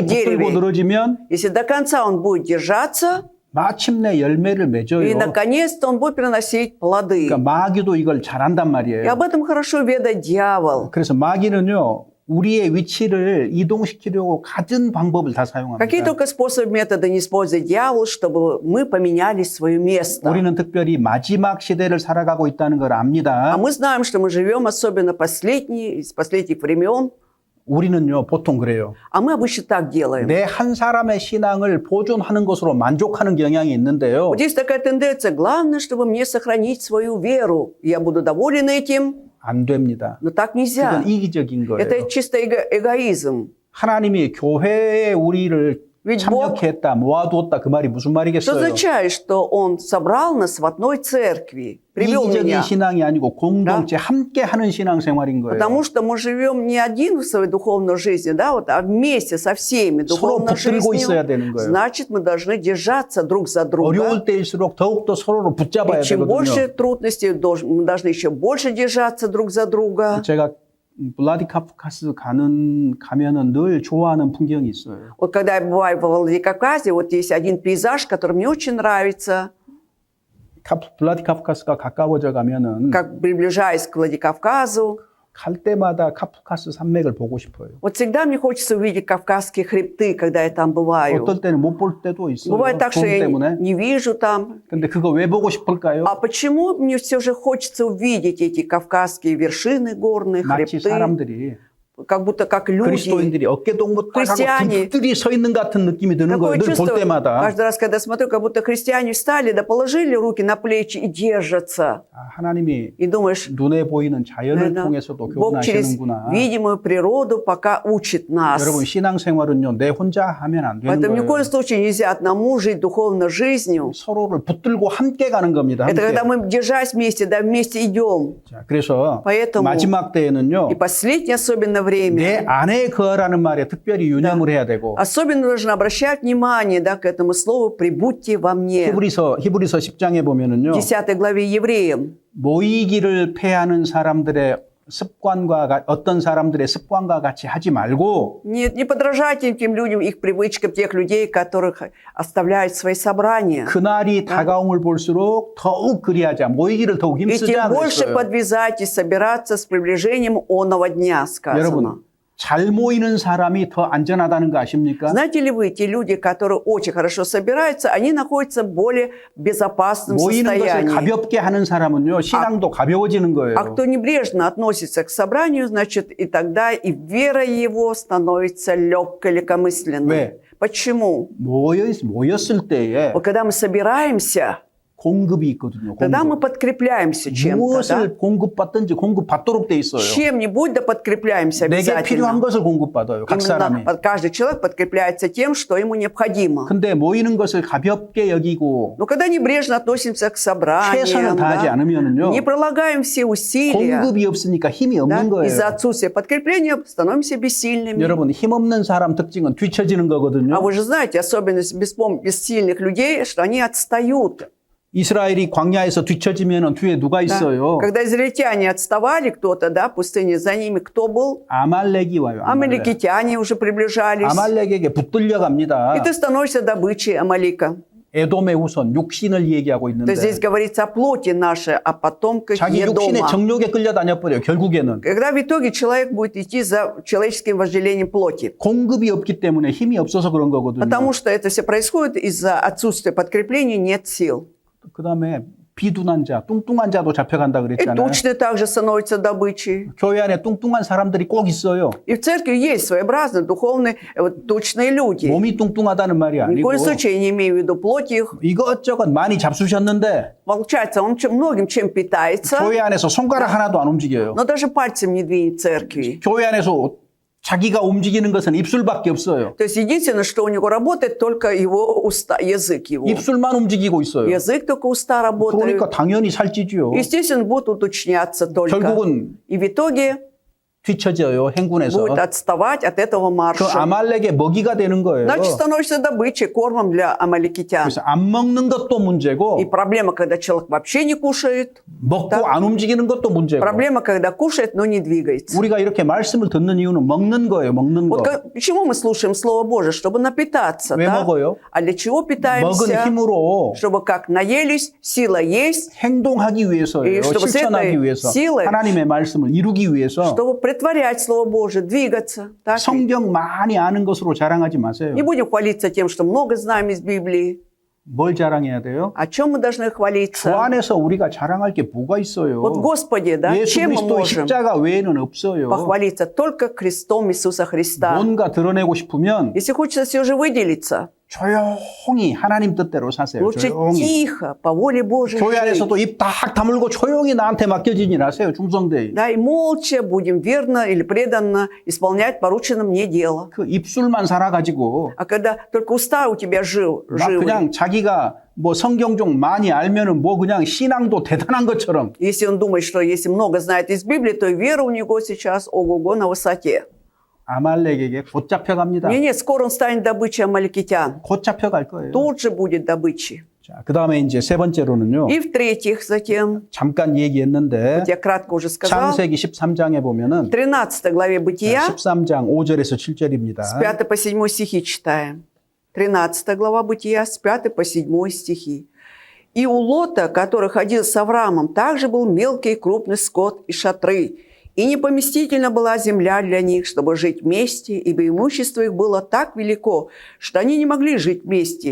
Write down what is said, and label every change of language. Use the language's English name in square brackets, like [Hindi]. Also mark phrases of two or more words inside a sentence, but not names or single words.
[Korean] 끝까지 붙들고 [Russian] дереве. [Korean] 늘어지면 [Russian] Если до конца он будет держаться, [Korean] 마침내 열매를 [Russian] и [Korean] 맺어요. [Russian] наконец-то он будет приносить плоды. [Korean] 그러니까 마귀도 이걸 잘한단 [Russian] И [Korean] 말이에요. [Russian] об этом хорошо ведает дьявол. [Korean] 그래서 마귀는요, 우리의 위치를 이동시키려고 갖은 방법을 다 사용합니다. [Russian] Какие только способы, методы не использует дьявол, чтобы мы поменяли свое место. [Korean] 우리는 특별히 마지막 시대를 살아가고 있다는 걸 [Russian] А [Korean] 압니다. [Russian] мы знаем, что мы живем особенно из последних времен, [Korean] 우리는요, 보통 그래요. [Russian] а мы обычно так делаем. [Korean] 내 한 사람의 신앙을 보존하는 것으로 만족하는 경향이 있는데요. [Russian] Вот есть такая тенденция, главное, чтобы мне сохранить свою веру. Я буду доволен этим, [Korean] 안 됩니다. [Russian] но так нельзя. [Korean] 그건 이기적인 거예요. [Russian] Это чисто эгоизм. [Korean] 하나님이 교회에 우리를 [Russian] Ведь [Korean] 참여케 했다, 모아두었다 그 말이 무슨 [Russian] Что [Korean] 말이겠어요? [Russian] означает, что Он собрал нас в одной церкви, привел [Korean] 이기적인 [Russian] меня. [Korean] 신앙이 아니고 공동체 함께 하는 신앙생활인 거예요. [Russian] Потому что мы живем не один в своей духовной жизни, да, вот, а вместе со всеми [Korean] 서로 [Russian] духовной [Korean] 붙들고 있어야 [Russian] жизнью. [Korean] 되는 거예요. [Russian] Значит, мы должны держаться друг за друга. [Korean] 어려울 때일수록 더욱더 서로를 붙잡아야 [Russian] И чем [Korean] 되거든요. [Russian] больше трудностей, мы должны еще больше держаться друг за друга. [Korean] 제가 블라디카프카스 가면은 늘 좋아하는 풍경이 있어요. [Russian] Вот когда я бываю во Владикавказе, вот есть один пейзаж, который мне очень нравится. [Korean] 블라디카프카스가 가까워져 가면은 [Russian] Как приближаясь к Владикавказу, [Korean] 갈 때마다 카프카스 산맥을 보고 싶어요. [Russian] Вот всегда мне хочется увидеть Кавказские хребты, когда я там бываю. [Korean] 어떨 때는 못 볼 때도 있어요. [Russian] Бывает так, что [Korean] 구름 [Russian] я [Korean] 때문에. [Russian] не вижу там. [Korean] 근데 그거 왜 보고 싶을까요? [Russian] А почему мне все же хочется увидеть эти кавказские вершины горные, [Korean] 마치 [Russian] хребты, [Korean] 사람들이 [Russian] как будто как люди? [Korean] 그리스도인들이 어깨 동무 딱 하고 [Russian] Христиане. [Korean] 둥들이 서 있는 같은 느낌이 드는 거예요. [Russian] Такое [Korean] 늘 볼 [Russian] чувство, [Korean] 때마다. [Russian] каждый раз, когда смотрю, как будто христиане встали, да положили руки на плечи и держатся. [Korean] 하나님이 [Russian] И думаешь, [Korean] 눈에 보이는 자연을 [Russian] наверное, [Korean] 통해서도 [Russian] Бог через [Korean] 교훈하시는구나. [Russian] видимую природу пока учит нас. [Korean] 여러분 신앙생활은요 내 혼자 하면 안 되는 [Russian] Поэтому ни в [Korean] 거예요. [Russian] коем случае нельзя одному жить духовной жизнью. [Korean] 서로를 붙들고 함께 가는 겁니다. [Russian] Это [Korean] 함께. [Russian] когда мы, держась вместе, да, вместе идем. [Korean] 자, 그래서 [Russian] Поэтому [Korean] 마지막 때에는요 [Russian] И последнее особенно [Korean] 내 [Russian] время. [Korean] 안에 거하라는 말에 특별히 유념을 해야 되고 [Russian] Особенно нужно обращать внимание, да, к этому слову «прибудьте во мне». [Korean] 히브리서 10장에 보면은요 [Russian] 10 главе Евреям. [Korean] 모이기를 패하는 사람들의 습관과 어떤 사람들의 습관과 같이 하지 말고 [Russian] Нет, не подражайте тем людям, их привычкам, тех людей, которых оставляют свои собрания. [Korean] 그날이 다가옴을 볼수록 더욱 그리하자 모이기를 더욱 [Russian] И [Korean] 힘쓰자 [Russian] тем больше [Korean] 그랬어요. [Russian] подвязайтесь собираться с приближением оного дня, сказано. [Korean] 여러분 잘 모이는 사람이 더 안전하다는 거 아십니까? [Russian] Знаете ли вы, те люди, которые очень хорошо собираются, они находятся в более безопасном [Korean] 모이는 것을 [Russian] состоянии. [Korean] 가볍게 하는 사람은요 신앙도 가벼워지는 거예요. [Russian] А кто небрежно относится к собранию, значит, и тогда и вера его становится легкой, легкомысленной. [Korean] 왜? [Russian] Почему? [Korean] 모였을 때에 [Russian] Вот когда мы собираемся, [Korean] 공급이 있거든요. [Russian] тогда мы [Korean] 공급. [Russian] подкрепляемся чем-то. Да? [Korean] 무엇을 공급받든지 공급받도록 돼 있어요. [Russian] Чем-нибудь да подкрепляемся [Korean] 내게 필요한 [Russian] обязательно. [Korean] 것을 공급받아요. 각 사람이. [Russian] Именно каждый человек подкрепляется тем, что ему необходимо. [Korean] 근데 모이는 것을 가볍게 여기고 [Russian] Но когда небрежно относимся к [Korean] 최선을 [Russian] собраниям, [Korean] 다하지 [Russian] да, [Korean] 않으면은요 [Russian] не прилагаем все усилия, [Korean] 공급이 없으니까 힘이 [Russian] да, [Korean] 없는 거예요. [Russian] из-за отсутствия подкрепления становимся бессильными. [Korean] 여러분 힘없는 사람 특징은 뒤처지는 거거든요. [Russian] А вы же знаете, особенность бессильных людей, что они отстают. [Korean] 이스라엘이 광야에서 뒤처지면 뒤에 누가 [Russian] Да. [Korean] 있어요? [Russian] Когда израильтяне отставали, кто-то, да, в пустыне, за ними кто был? [Korean] 아말렉이 와요. 아말렉. [Russian] Амаликитяне уже приближались. [Korean] 아말렉에게 붙들려 갑니다. [Russian] И ты становишься добычей Амалика. [Korean] 에돔의 후손 육신을 얘기하고 [Russian] То [Korean] 있는데 [Russian] есть здесь говорится о плоти нашей, о потомках [Korean] 자기 육신의 [Russian] Едома. [Korean] 정욕에 끌려다녀 버려요. 결국에는 [Russian] Когда в итоге человек будет идти за человеческим вожделением плоти. [Korean] 공급이 없기 때문에 힘이 없어서 그런 거거든요. [Russian] Потому что это все происходит из-за отсутствия подкрепления, нет сил. [Korean] 그다음에 비둔한 자, 뚱뚱한 자도 잡혀간다 [Russian] И [Korean] 그랬잖아요. [Russian] точно так же становится добычей. [Korean] 교회 안에 뚱뚱한 사람들이 꼭 있어요. [Russian] И в церкви есть своеобразные духовные вот, точные люди. [Korean] 몸이 뚱뚱하다는 말이 [Russian] Ни в [Korean] 아니고 [Russian] коем случае я не имею в виду плоть их. [Korean] 이것저것 많이 잡수셨는데 [Russian] Получается, он многим чем питается, [Korean] 교회 안에서 손가락 하나도 안 움직여요. [Russian] но даже пальцем не двинет церкви. [Korean] 교회 안에서 자기가 움직이는 것은 입술밖에 없어요. [Russian] То есть единственное, что у него работает, только его уста, язык его. [Korean] 입술만 움직이고 있어요. [Russian] Язык только уста работают. [Korean] 그러니까 당연히 살찌지요. [Russian] Естественно, будут уточняться только. [Korean] 결국은 [Russian] И в итоге [Korean] 뒤처져요. 행군에서. [Russian] будет отставать от этого [Korean] 그 [Russian] марша. [Korean] 아말렉의 먹이가 되는 거예요. [Russian] Значит, становишься добычей, кормом для амаликитян. [Korean] 그래서 안 먹는 것도 문제고 [Russian] И проблема, когда человек вообще не кушает. [Korean] 먹고 [Russian] Да. [Korean] 안 움직이는 것도 문제고 [Russian] Проблема, когда кушает, но не двигается. [Korean] 우리가 이렇게 말씀을 듣는 이유는 먹는 거예요. 먹는 [Russian] Вот [Korean] 거. [Russian] почему мы слушаем Слово Божие? Чтобы напитаться. [Korean] 왜 [Russian] Да? [Korean] 먹어요? [Russian] А для чего [Korean] 먹은 [Russian] питаемся? [Korean] 힘으로 [Russian] Чтобы как наелись, сила есть, [Korean] 행동하기 위해서예요. [Russian] И чтобы с [Korean] 실천하기 [Russian] этой [Korean] 위해서. [Russian] силой [Korean] 하나님의 말씀을 이루기 위해서. [Russian] чтобы притворять Слово Божие, двигаться. Так? [Korean] 성경 많이 아는 것으로 자랑하지 마세요. [Russian] Не будем хвалиться тем, что много знаем из Библии. [Korean] 뭘 자랑해야 돼요? [Russian] О чем мы должны [Korean] 주 [Russian] хвалиться? [Korean] 안에서 우리가 자랑할 게 뭐가 있어요? [Russian] Вот Господи, да, [Korean] 예수 [Russian] чем мы [Korean] 그리스도의 [Russian] можем [Korean] 십자가 외에는 없어요. [Russian] похвалиться? Только крестом Иисуса Христа. [Korean] 뭔가 드러내고 싶으면 [Russian] Если хочется все же выделиться, [Korean] 조용히 하나님 뜻대로 사세요. [Russian] лучше [Korean] 조용히. [Russian] тихо, по воле Божией [Korean] 교회 [Russian] жить. [Korean] 안에서도 입 딱 다물고 조용히 나한테 맡겨진 일 하세요. 충성되이. [Russian] Да, и молча будем верно или преданно исполнять порученное мне дело. [Korean] 그 입술만 살아가지고 [Russian] А когда только уста у тебя [Korean] 막 [Russian] живы, [Korean] 그냥 자기가 뭐 성경 좀 많이 알면은 뭐 그냥 신앙도 대단한 것처럼 [Russian] если он думает, что если много знает из Библии, то и вера у него сейчас ого-го на высоте. [Korean] 아말렉에게 곧 잡혀갑니다. [Russian] Нет, скоро он станет добычей амаликитян. [Korean] 곧 잡혀갈 거예요. [Russian] Тут же будет добычей. [Korean] 자, 그다음에 이제 세 번째로는요. [Russian] И в-третьих, затем, [Korean] 잠깐 얘기했는데 [Russian] вот я кратко уже сказал, [Korean] 창세기 13장에 보면은 [Russian] в 13 главе Бытия, [Korean] 13장 5절에서 7절입니다. [Russian] с 5 по 7 стихи читаем. 13 глава Бытия, с 5 по 7 стихи. «И у Лота, который ходил с Авраамом, также был мелкий и крупный скот и шатры, И непоместительна была земля для них, чтобы жить вместе, ибо имущество их было так велико, что они не могли жить вместе.